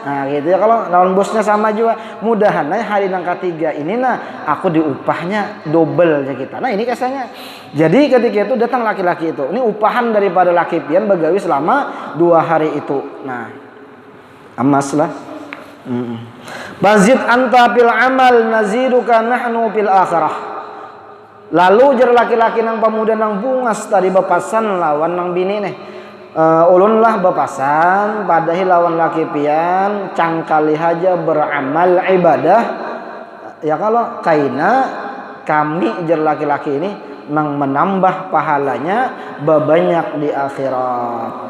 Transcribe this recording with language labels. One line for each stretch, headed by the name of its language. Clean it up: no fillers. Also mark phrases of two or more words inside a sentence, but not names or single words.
Banjar: Nah gitu ya, kalau lawan bosnya sama juga. Mudahan hari yang ketiga ini nah aku diupahnya double ya kita. Nah ini kasanya. Jadi ketika itu datang laki-laki itu. Ini upahan daripada laki pian begawi selama 2 hari itu. Nah emas lah.
Arabic: بزيد أنت في العمل نزيدك نحن في الآخرة.
Banjar: Lalu jar laki-laki nang pemuda nang bungas tadi bepasan lawan nang bini nih. Ulun lah bepasan padahi lawan laki pian cangkali haja beramal ibadah ya kalau kaina kami jar laki-laki ini nang menambah pahalanya banyak di akhirat.